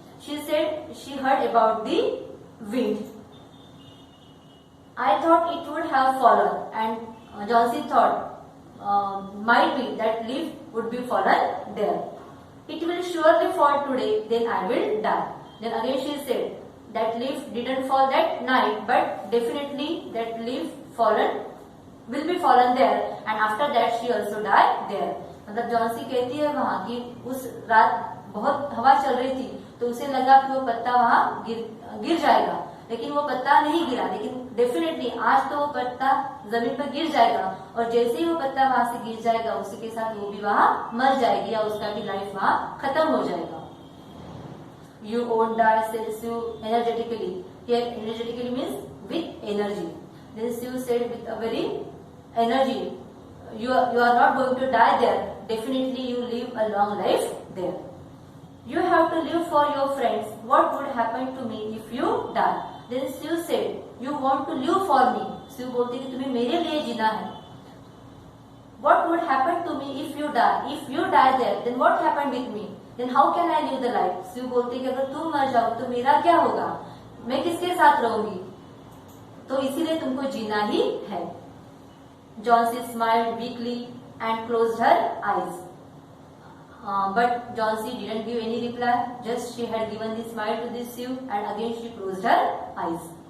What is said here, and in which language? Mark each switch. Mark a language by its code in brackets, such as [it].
[en] She said she heard about the wind. I thought it would have fallen, and Johnsy thought might be that leaf would be fallen there. It will surely fall today, then I will die. Then again she said that leaf didn't fall that night, but definitely that leaf will be fallen there, and after that she also died there. [hi] मतलब Johnsy कहती है वहाँ कि उस रात बहुत हवा चल रही थी तो उसे लगा कि वो पत्ता वहाँ गिर जाएगा, लेकिन वो पत्ता नहीं गिरा। लेकिन डेफिनेटली आज तो वो पत्ता जमीन पर गिर जाएगा, और जैसे ही वो पत्ता वहां से गिर जाएगा उसी के साथ वो भी वहां मर जाएगी, या उसका भी लाइफ वहां खत्म हो जाएगा। [en] You won't die, said Sue energetically. Here energetically means with energy. Then Sue said with a very energy, you are not going to die there. Definitely you live a long life there. You have to live for your friends. What would happen to me if you die? Then Sue said, you want to live for me. [hi] Sue बोलती कि तुम्हें मेरे लिए जीना है। [en] What would happen to me if you die? If you die there, then what happened with me? Then how can I live the life? [hi] Sue बोलती कि अगर तुम मर जाओ तो मेरा क्या होगा, मैं किसके साथ रहूंगी, तो इसीलिए तुमको जीना ही है। [en] Johnsy smiled weakly and closed her eyes. But Johnsy didn't give any reply. Just she had given the smile to the Sue, and again she closed her eyes.